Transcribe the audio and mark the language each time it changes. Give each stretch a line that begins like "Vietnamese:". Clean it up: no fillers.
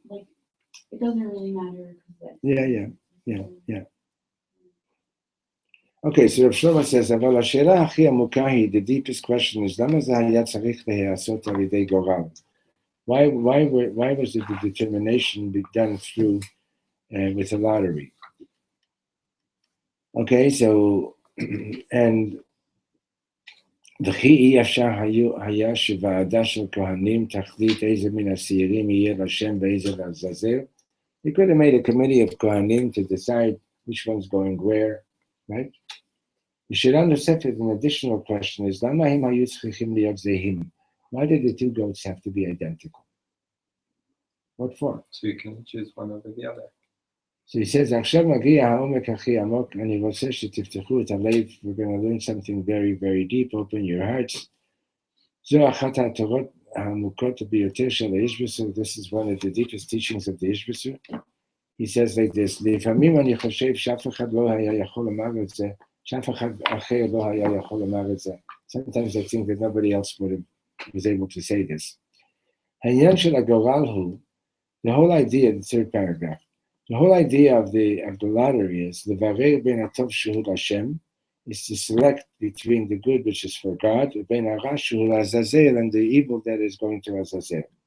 English: Like it doesn't really matter. Yeah.
Hebrew: Okay, so Reb Shlomo says, "אבל השאלה הכי עמוקה היא,
English: the deepest question is,
Hebrew: למה זה היה צריך להיעשות על ידי גורל?
English: Why was the determination be done through with a lottery? Okay, so and
Hebrew: וכי אי אפשר היה שוועדה של כהנים תחליט איזה מן השעירים יהיה לשם ואיזה לעזאזל?
English: They could have made a committee of Kohanim to decide which one's going where, right?
Hebrew: שאלה נוספת,
English: an additional question is,
Hebrew: למה הם היו צריכים להיות זהים?
English: Why did the two goats have to be identical? What for? So you can choose one over the other. So he says,
Hebrew: עכשיו מגיע העומק הכי עמוק, אני רוצה שתפתחו את הלב,
English: we're going to learn something very, very deep, open your hearts.
Hebrew: זו אחת התורות העמוקות ביותר של האישבסר,
English: this is one of the deepest teachings of the אישבסר. He says like this,
Hebrew: לפעמים אני חושב שאף אחד לא היה יכול לומר את זה, שאף אחד אחר לא היה יכול לומר את זה.
English: Sometimes I think that nobody else was able to say this.
Hebrew: העניין של הגורל הוא,
English: the whole idea, the third paragraph, The whole idea of the lottery is
Hebrew: levarer ben atov shehud Hashem,
English: is to select between the good which is for God,
Hebrew: ben hara shehud Azazel,
English: and the evil that is going to Azazel.